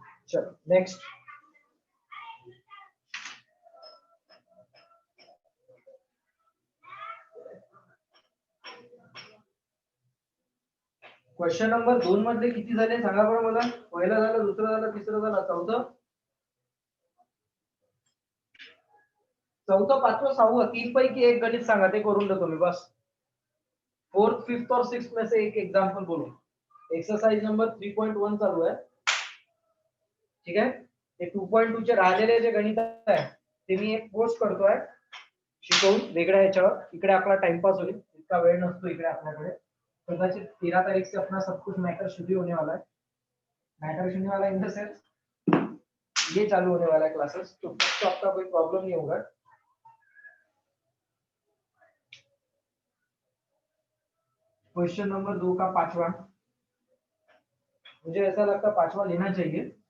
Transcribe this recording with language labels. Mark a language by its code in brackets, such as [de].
[mr] चलो next, question number 2 मध्ये किती झाले सांगा बरं मला। पहिला झालं, दुसरा झालं, तिसरा झालं, चौथं, पाचवं, सहावं, 3 पैकी एक गणित सांगा, ते करून देतो मी बस। [hi] 4th 5th और 6th में से एक एग्जांपल बोलो। [mr] एक्सरसाइज नंबर 3.1 चालू आहे, ठीक आहे। ते 2.2 चे राहिलेले जे गणित आहे ते मी एक पोस्ट करतोय शिकवून वेगळ्या याच्यावर, इकडे आपला टाइमपास होईल, इतका वेळ नसतो इकडे आपल्याकडे। [hi] कदाचित 13 तारीख से अपना सब कुछ मैटर शुरू होने वाला है, मैटर शुरू वाला [en] in the sense [hi] ये चालू होने वाला है क्लासेस, तो आपका कोई प्रॉब्लम नहीं होगा। क्वेश्चन नंबर 2 का पांचवा, मुझे ऐसा लगता पांचवा लेना चाहिए।